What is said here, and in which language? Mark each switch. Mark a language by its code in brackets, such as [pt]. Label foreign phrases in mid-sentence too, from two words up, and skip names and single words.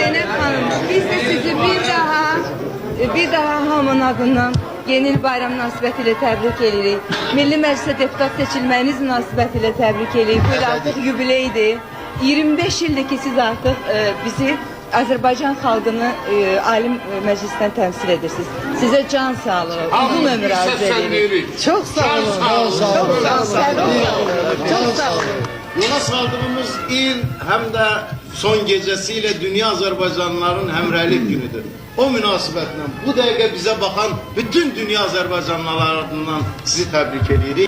[az] Zeynep Hanım, biz de sizi bir daha hamının adından yeni il bayram münasibətilə təbrik edirik. Milli Məclisə deputat seçilməyiniz münasibətilə təbrik edirik. Bu il artıq yubileydir. 25 ildir ki siz artıq bizi Azərbaycan xalqını Ali Məclisdən təmsil edirsiniz. Sizə can sağlığı, uzun ömür arzu edirik. [tr] Çok sağ olun. Çok sağ olun. Çok sağ olun. Yola saldığımız il hem de son gecesiyle dünya Azerbaycanlıların hemreylik günüdür. O münasebetle bu dakika bize bakan bütün dünya Azerbaycanlılarından sizi tebrik edirik.